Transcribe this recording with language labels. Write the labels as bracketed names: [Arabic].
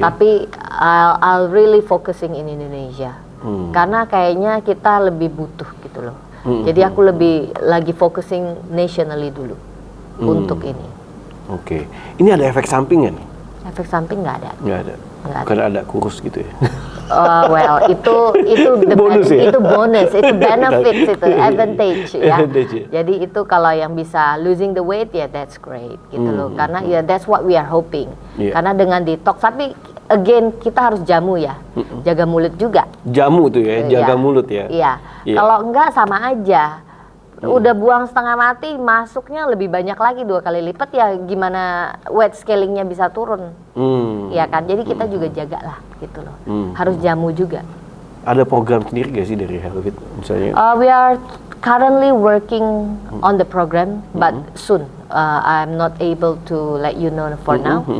[English] Tapi I'll really focusing in Indonesia. [Indonesian] Karena kayaknya kita lebih butuh gitu loh. Jadi aku lagi [English] focusing nationally [Indonesian] dulu untuk ini. Oke. Ini ada efek samping nggak nih? Efek samping nggak ada. Nggak ada. Nggak ada. Karena ada kurus gitu ya. Well, itu Bonus ya? itu bonus, itu benefits, itu advantage ya. Advantage ya. Jadi itu kalau yang bisa [English] losing the weight [Indonesian] ya [English] that's great [Indonesian] gitu loh. Karena ya [English] that's what we are hoping. [Indonesian] Iya. Karena dengan detox, tapi again kita harus jamu ya, jaga mulut juga. Jamu tuh ya, jaga Iya. mulut ya. Iya. Iya. Kalau enggak sama aja. Udah buang setengah mati, masuknya lebih banyak lagi 2 kali lipat, ya gimana weight scalingnya bisa turun. Ya kan, jadi kita juga jaga lah gitu loh. Harus jamu juga. Ada program sendiri gak sih dari Hello Fit misalnya? [English] We are currently working on the program, but soon. I'm not able to let you know for now.